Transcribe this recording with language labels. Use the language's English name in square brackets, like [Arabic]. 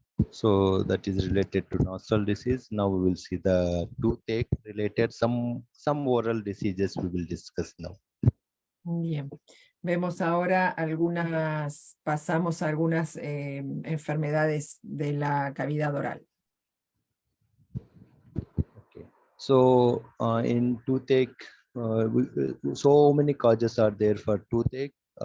[English] So that is related to nasal disease. Now we will see the toothache related, some oral diseases we will discuss now. [Spanish] Bien, vemos ahora pasamos a algunas enfermedades de la cavidad oral. [English] Okay. So in toothache, so many causes are there for toothache.